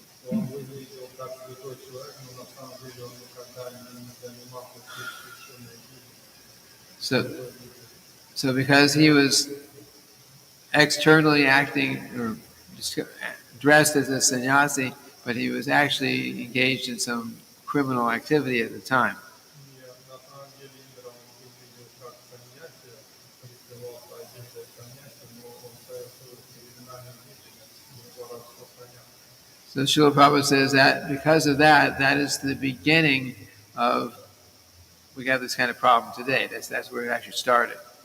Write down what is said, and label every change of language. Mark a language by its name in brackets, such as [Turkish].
[Russian] Он выглядел как святой человек, но на самом деле он никогда не занимался священной жизнью. [English] So because he was externally acting or dressed as a sannyasi, but he was actually engaged in some criminal activity at the time. [Russian] И на самом деле Индра, он выглядел как саньяси, прикрывался одеждой саньяси, но он совершил криминальную деятельность, воровство коня. [English] So Srila Prabhupada says that because of that, that is the beginning of, we have this kind of problem today. That's where it actually started.